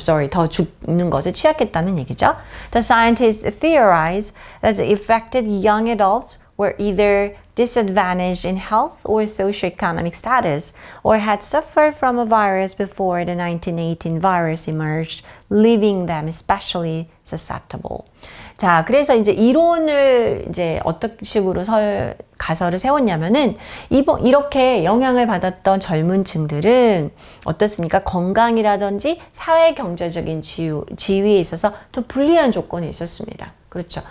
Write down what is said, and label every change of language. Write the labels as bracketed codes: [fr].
[ko] 더 죽는 것에 취약했다는 얘기죠. [en] The scientists theorize that the affected young adults were either disadvantaged in health or socioeconomic status, or had suffered from a virus before the 1918 virus emerged, leaving them especially susceptible. [ko] 자, 그래서 이제 이론을 이제 어떤 식으로 가설을 세웠냐면은 이렇게 영향을 받았던 젊은 층들은 어떻습니까? 건강이라든지 사회 경제적인 지위에 있어서 더 불리한 조건이 있었습니다. 그렇죠.